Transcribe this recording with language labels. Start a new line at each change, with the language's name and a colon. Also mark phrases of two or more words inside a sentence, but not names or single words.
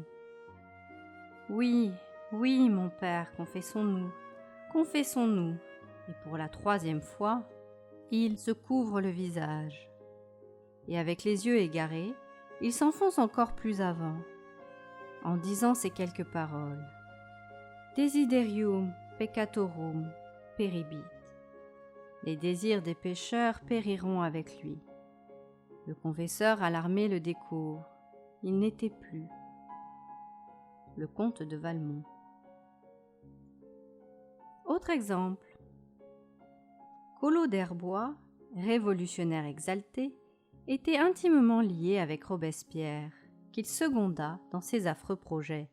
French: « Oui, oui, mon père, confessons-nous, confessons-nous. » Et pour la troisième fois, il se couvre le visage. Et avec les yeux égarés, il s'enfonce encore plus avant, en disant ces quelques paroles.
Latin: « Desiderium peccatorum peribit.
French: » Les désirs des pécheurs périront avec lui. Le confesseur alarmé le découvre. Il n'était plus. Le comte de Valmont. Autre exemple. Collot d'Herbois, révolutionnaire exalté, était intimement lié avec Robespierre, qu'il seconda dans ses affreux projets.